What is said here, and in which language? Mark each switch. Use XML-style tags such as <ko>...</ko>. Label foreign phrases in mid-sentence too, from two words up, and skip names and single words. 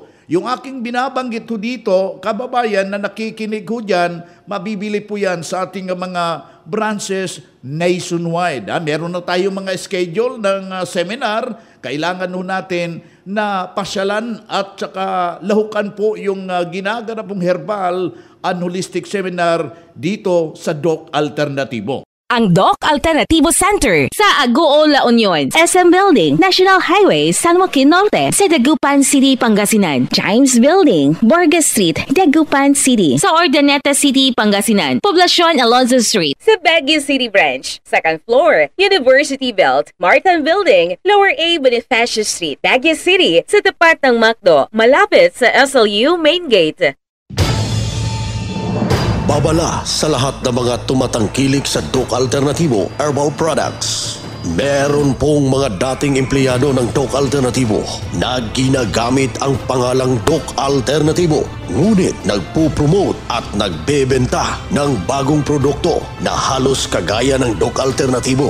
<tl>Yung aking binabanggit ho dito, kababayan na nakikinig ho dyan, mabibili po yan sa ating mga</tl> <en>branches nationwide.</en> <tl>Meron na tayong mga schedule ng seminar, kailangan ho natin na pasyalan at saka lahukan po yung ginaganapong</tl> <en>herbal and holistic seminar</en> <tl>dito sa Doc Alternatibo. Ang Doc Alternativo Center sa Agoo, La Union, SM Building, National Highway, San Joaquin Norte, sa Dagupan City, Pangasinan. James Building, Borges Street, Dagupan City. Sa Ordaneta City, Pangasinan. Poblacion Alonzo Street. Sa Baguio City Branch, second floor, University Belt, Martin Building, Lower A Bonifacio Street, Baguio City. Sa tapat ng MacDo, malapit sa SLU Main Gate. Babala sa lahat ng mga tumatangkilik sa Doc Alternativo Herbal Products. Meron pong mga dating empleyado ng Doc Alternativo na ginagamit ang pangalang Doc Alternativo, ngunit nagpo-promote at nagbebenta ng bagong produkto na halos kagaya ng Doc Alternativo.</tl>